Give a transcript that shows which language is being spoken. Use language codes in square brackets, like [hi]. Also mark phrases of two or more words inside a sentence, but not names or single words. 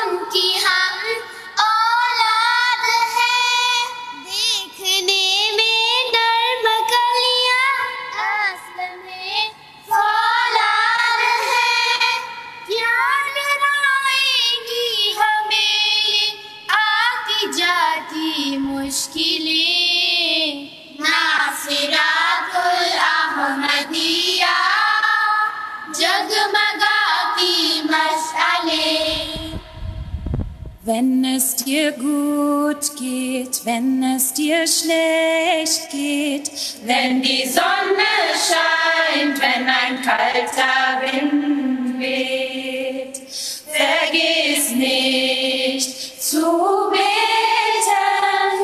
[ur] کی ہم اولاد ہیں دیکھنے میں نرم کلیاں اصل میں فولاد ہیں کیا ڈرائیں گی ہمیں آتی جاتی مشکلیں ناصرات الاحمدیہ جگمگاتی مشعلیں [de] Wenn es dir gut geht, wenn es dir schlecht geht, wenn die Sonne scheint, wenn ein kalter Wind weht, vergiss nicht zu beten.